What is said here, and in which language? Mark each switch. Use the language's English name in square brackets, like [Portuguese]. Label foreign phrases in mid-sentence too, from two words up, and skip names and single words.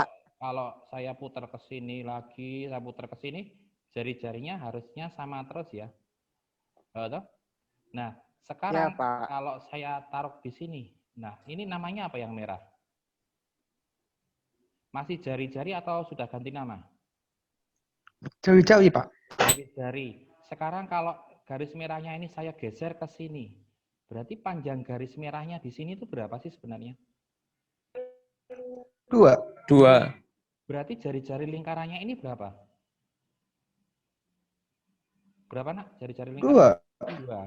[Indonesian] Kalau saya putar ke sini lagi, saya putar ke sini, jari-jarinya harusnya sama terus ya. Betul? Nah, sekarang Ya, Pak. kalau saya taruh di sini, nah ini namanya apa yang merah? Masih jari-jari atau sudah ganti nama? Jari-jari, Pak. Jari-jari. Sekarang kalau garis merahnya ini saya geser ke sini, berarti panjang garis merahnya di sini itu berapa sih sebenarnya? 2. Berarti jari-jari lingkarannya ini berapa? Berapa, nak? Jari-jari lingkaran? 2.